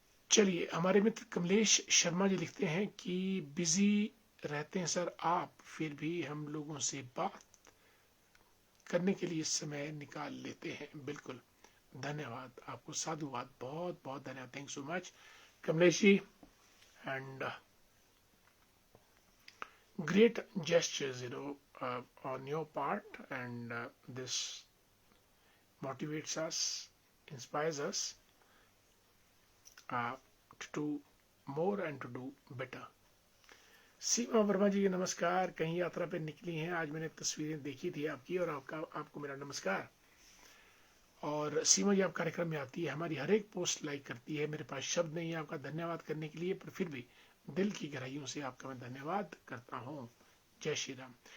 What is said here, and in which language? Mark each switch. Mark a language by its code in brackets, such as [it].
[hi] चलिए, हमारे मित्र कमलेश शर्मा जी लिखते हैं कि बिजी रहते हैं सर आप, फिर भी हम लोगों से बात करने के लिए समय निकाल लेते हैं। बिल्कुल, धन्यवाद आपको, साधुवाद, बहुत बहुत धन्यवाद। [en] Thank so much Kamlesh ji. And great gestures, on your part, and this motivates us, inspires us to do more and to do better. [hi] सीमा वर्मा जी नमस्कार, कहीं यात्रा पे निकली हैं आज, मैंने तस्वीरें देखी थी आपकी, और आपको मेरा नमस्कार। और सीमा जी आप कार्यक्रम में आती है, हमारी हर एक पोस्ट लाइक करती है। मेरे पास शब्द नहीं है आपका धन्यवाद करने के लिए, पर फिर भी दिल की गहराइयों से आपका मैं धन्यवाद करता हूँ। जय श्री राम।